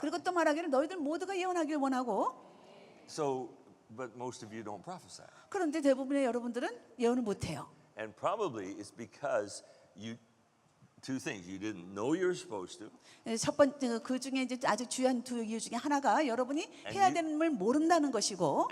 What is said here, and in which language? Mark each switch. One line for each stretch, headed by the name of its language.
Korean: 그리고 또 말하기를 너희들 모두가 예언하기를 원하고
English: So, but most of you don't prophesy.
Korean: 그런데 대부분의 여러분들은 예언을 못해요.
English: And probably it's because two things. You didn't know you're supposed to,
Korean: 첫 번째 그 중에 이제 아주 주요한 두 이유 중에 하나가 여러분이 해야 되는 걸 모른다는 것이고